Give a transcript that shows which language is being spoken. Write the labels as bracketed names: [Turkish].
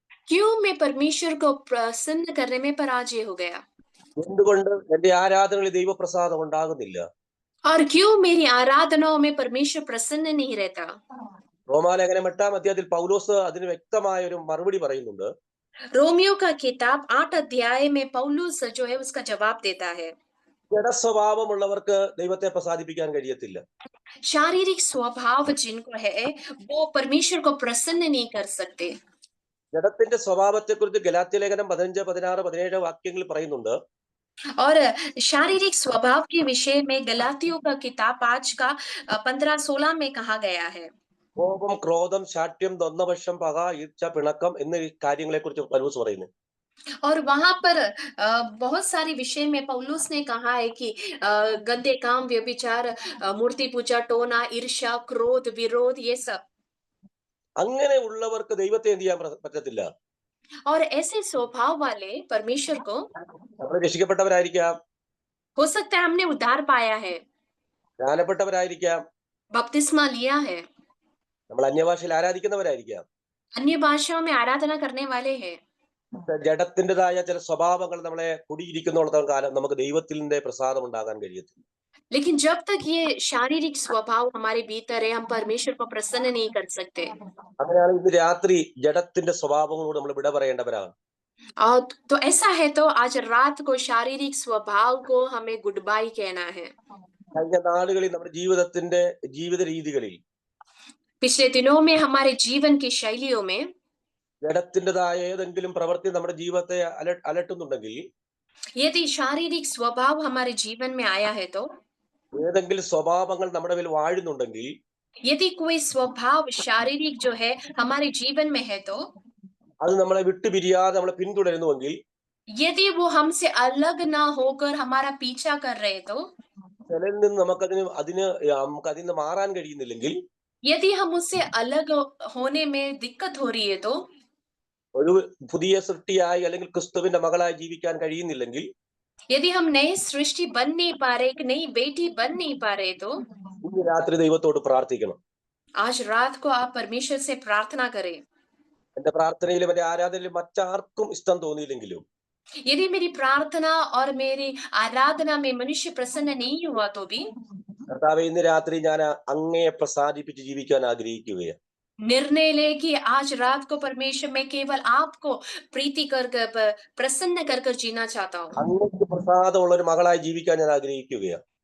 [Hindi] क्यों मैं परमेश्वर को प्रसन्न करने में पराजय हो गया? [Malayalam] എന്തുകൊണ്ട് എന്റെ ആരാധനകളിൽ ദൈവപ്രസാദം ഉണ്ടാകുന്നില്ല? [Hindi] और क्यों मेरी आराधनाओं में परमेश्वर प्रसन्न नहीं रहता? [Malayalam] റോമാലേഖനം 8-ാം അധ്യായത്തിൽ പൗലോസ് അതിന് വ്യക്തമായ ഒരു മറുപടി പറയുന്നുണ്ട്. [Hindi] रोमियो का किताब 8 अध्याय में पौलुस जो है उसका जवाब देता है। [Malayalam] ജഡസ്വഭാവമുള്ളവർക്ക് ദൈവത്തെ പ്രസാദിപ്പിക്കാൻ കഴിയത്തില്ല. [Hindi] शारीरिक स्वभाव जिनको है वो परमेश्वर को प्रसन्न नहीं कर सकते। [Malayalam] ജഡത്തിന്റെ സ്വഭാവത്തെക്കുറിച്ച് ഗലാത്യ ലേഖനം 15, 16, 17 വാക്യങ്ങളിൽ പറയുന്നുണ്ട്. [Hindi] और शारीरिक स्वभाव के विषय में गलातियों का किताब 5 का 15-16 में कहा गया है। [Malayalam] കോപം, ക്രോധം, ശാഠ്യം, ദ്വന്ദ്വപക്ഷം, പക, ഈർച്ച, പിണക്കം എന്നീ കാര്യങ്ങളെ കുറിച്ച് പൗലോസ് പറയുന്നു. [Hindi] और वहां पर बहुत सारे विषय में पौलुस ने कहा है कि गंदे काम, व्यभिचार, मूर्ति पूजा, टोना, ईर्ष्या, क्रोध, विरोध, ये सब। [Malayalam] അങ്ങനെ ഉള്ളവർക്ക് ദൈവത്തെ എന്ത് ചെയ്യാൻ പറ്റത്തില്ല. [Hindi] और ऐसे स्वभाव वाले परमेश्वर को, [Malayalam] നമ്മൾ രക്ഷിക്കപ്പെട്ടവരായിരിക്കാം, [Hindi] हो सकता है हमने उद्धार पाया है, [Malayalam] ജ്ഞാനപ്പെട്ടവരായിരിക്കാം, [Hindi] बपतिस्मा लिया है, [Malayalam] നമ്മൾ അന്യഭാഷയിൽ ആരാധിക്കുന്നവരായിരിക്കാം. [Hindi] अन्य भाषाओं में आराधना करने वाले हैं, [Malayalam] ജഡത്തിൻ്റെതായ ചില സ്വഭാവങ്ങൾ നമ്മളെ കുടിയിരിക്കുന്നിടത്തോളം കാലം നമുക്ക് ദൈവത്തിന്റെ പ്രസാദം ഉണ്ടാകാൻ കഴിയത്തില്ല. [Hindi] लेकिन जब तक ये शारीरिक स्वभाव हमारे भीतर है हम परमेश्वर को प्रसन्न नहीं कर सकते। [Malayalam] അങ്ങനെയാണ് ഇന്ന് രാത്രി ജഡത്തിന്റെ സ്വഭാവങ്ങളോട് നമ്മൾ വിട പറയേണ്ടവരാണ്. [Hindi] और तो ऐसा है तो आज रात को शारीरिक स्वभाव को हमें गुड बाय कहना है। [Malayalam] കഴിഞ്ഞ നാളുകളിൽ നമ്മുടെ ജീവിത രീതികളിൽ [Hindi] पिछले दिनों में हमारे जीवन की शैलियों में [Malayalam] ജഡത്തിൻ്റെതായ ഏതെങ്കിലും പ്രവൃത്തി നമ്മുടെ ജീവിതത്തെ അലട്ടുന്നുണ്ടെങ്കിൽ, [Hindi] यदि शारीरिक स्वभाव हमारे जीवन में आया है तो, [Malayalam] ഏതെങ്കിലും സ്വഭാവങ്ങൾ നമ്മുടെ മേൽ വാഴുന്നുണ്ടെങ്കിൽ, [Hindi] यदि कोई स्वभाव शारीरिक जो है हमारे जीवन में है तो, [Malayalam] അത് നമ്മളെ വിട്ടുപിരിയാതെ നമ്മളെ പിന്തുടരുന്നുവെങ്കിൽ, [Hindi] यदि वो हमसे अलग ना होकर हमारा पीछा कर रहे तो, [Malayalam] ചിലരിൽ നിന്ന് നമുക്ക് അതിൽ നിന്ന് മാറാൻ കഴിയുന്നില്ലെങ്കിൽ, [Hindi] यदि हम उससे अलग होने में दिक्कत हो रही है तो, [Malayalam] ഒരു പുതിയ സൃഷ്ടിയായി അല്ലെങ്കിൽ ക്രിസ്തുവിന്റെ മകളായി ജീവിക്കാൻ കഴിയുന്നില്ലെങ്കിൽ, [Hindi] यदि हम नई सृष्टि बन नहीं पा रहे, एक नई बेटी बन नहीं पा रहे तो, [Malayalam] ഇന്ന് രാത്രി ദൈവത്തോട് പ്രാർത്ഥിക്കണം. [Hindi] आज रात को आप परमेश्वर से प्रार्थना करें। [Malayalam] എന്റെ പ്രാർത്ഥനയിലും എന്റെ ആരാധനയിലും മറ്റാർക്കും ഇഷ്ടം തോന്നിയില്ലെങ്കിലും, [Hindi] यदि मेरी प्रार्थना और मेरी आराधना में मनुष्य प्रसन्न नहीं हुआ तो भी, [Malayalam] കർത്താവേ ഇന്ന് രാത്രി ഞാൻ അങ്ങയെ പ്രസാദിപ്പിച്ച് ജീവിക്കാൻ ആഗ്രഹിക്കുകയാണ്. [Hindi] निर्णय ले कि आज रात को परमेश्वर में केवल आपको प्रीति कर प्रसन्न कर जीना चाहता हूँ। [Malayalam] അങ്ങക്ക് പ്രസാദമുള്ള ഒരു മകളായി ജീവിക്കാൻ ഞാൻ ആഗ്രഹിക്കുകയാണ്.